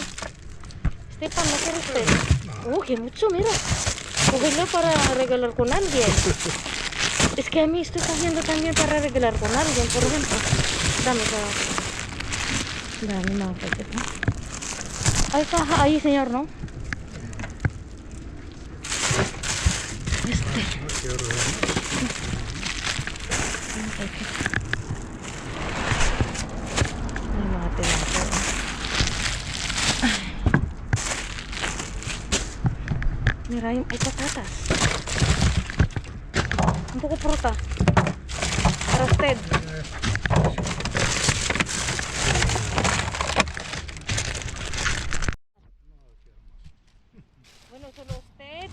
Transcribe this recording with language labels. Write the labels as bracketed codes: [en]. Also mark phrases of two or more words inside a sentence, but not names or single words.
[es] Stefan, ¿no quiere usted? Que mucho, mira. Cógelo para regalar con alguien. Es que a mí estoy cogiendo también para regalar con alguien, por ejemplo. Dame, dame una paqueta. Ahí está, ahí señor, ¿no? [tl] May mga tilapia. [es] Mira, hay patatas. Un poco fruta. Para usted. Bueno, solo usted.